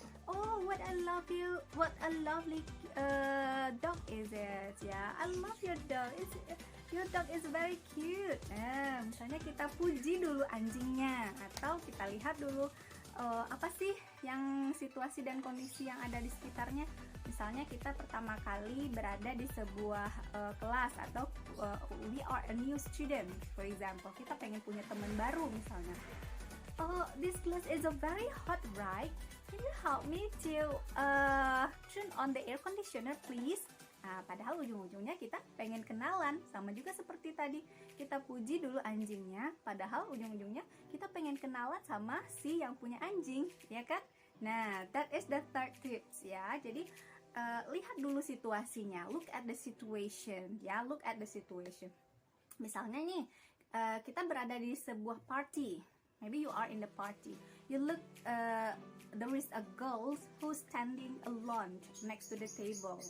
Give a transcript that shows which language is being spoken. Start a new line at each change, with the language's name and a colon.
English: Oh, what a lovely dog is it? Ya, I love your dog. Your dog is very cute.
Indonesian: Misalnya kita puji dulu anjingnya, atau kita lihat dulu apa sih yang situasi dan kondisi yang ada di sekitarnya. Misalnya kita pertama kali berada di sebuah kelas, atau
English: we are a new student, for example,
Indonesian: kita pengen punya teman baru misalnya.
English: Oh, this class is a very hot, right? Can you help me to turn on the air conditioner, please?
Indonesian: Nah, padahal ujung-ujungnya kita pengen kenalan, sama juga seperti tadi kita puji dulu anjingnya, padahal ujung-ujungnya kita pengen kenalan sama si yang punya anjing, ya kan?
English: Nah, that is the third tips, ya.
Indonesian: Jadi lihat dulu situasinya,
English: look at the situation, ya, look at the situation.
Indonesian: Misalnya nih, kita berada di sebuah party.
English: Maybe you are in the party. You look, there is a girl who's standing alone next to the table.